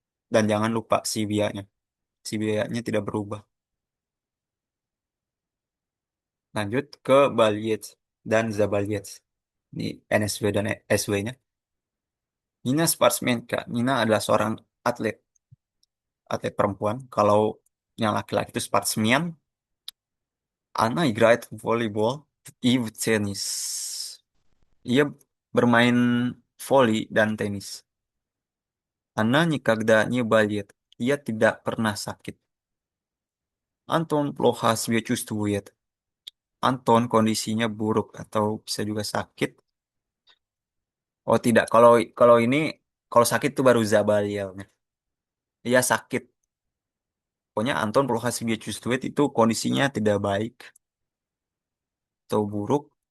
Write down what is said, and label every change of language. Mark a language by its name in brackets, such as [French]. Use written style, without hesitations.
[Indonesian] Dan jangan lupa si bianya. Si bianya tidak berubah. Lanjut ke Balyets dan Zabalyets. Ini NSW dan SW-nya. Nina sportsmanka. Nina adalah seorang atlet, atlet perempuan. Kalau yang laki-laki itu sportsman. [Russian] Anna играет в волейбол и в теннис. [Indonesian] Ia bermain voli dan tenis. [Russian] Anna никогда не болеет. [Indonesian] Ia tidak pernah sakit. [Russian] Anton плохо себя чувствует. [Indonesian] Anton kondisinya buruk atau bisa juga sakit. Oh tidak, kalau kalau ini kalau sakit itu baru Zabaliel. Ia sakit. Pokoknya Anton [Russian] плохо себя чувствует [Indonesian] itu kondisinya tidak baik atau buruk.